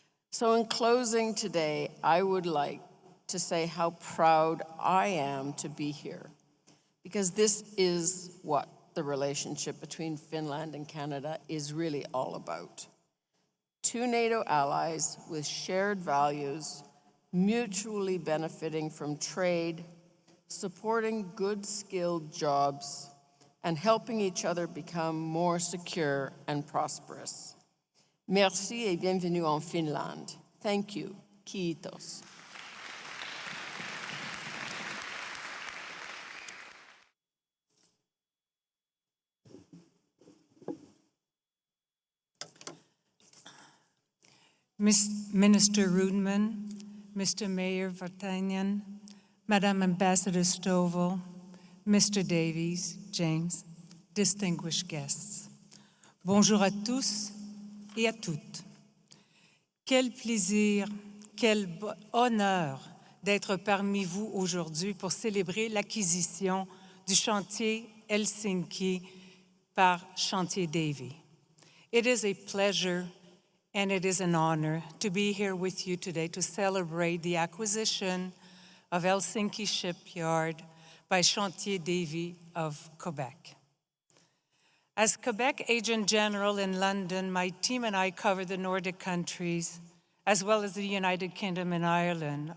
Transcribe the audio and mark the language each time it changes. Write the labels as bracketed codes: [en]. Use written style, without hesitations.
[en] So in closing today, I would like to say how proud I am to be here, because this is what the relationship between Finland and Canada is really all about. Two NATO allies with shared values, mutually benefiting from trade, supporting good skilled jobs, and helping each other become more secure and prosperous. [fr] Merci et bienvenue en Finlande. [en] Thank you. [fi] Kiitos. [en] Minister Rudman, Mr. Mayor Vartanian, Madam Ambassador Stovall, Mr. Davies, James, distinguished guests. [fr] Bonjour à tous et à toutes. Quel plaisir, quel honneur d'être parmi vous aujourd'hui pour célébrer l'acquisition du chantier Helsinki par Chantier Davy. [en] It is a pleasure and it is an honor to be here with you today to celebrate the acquisition of Helsinki Shipyard by Chantier Davy of Quebec. As Quebec Agent General in London, my team and I cover the Nordic countries, as well as the United Kingdom and Ireland.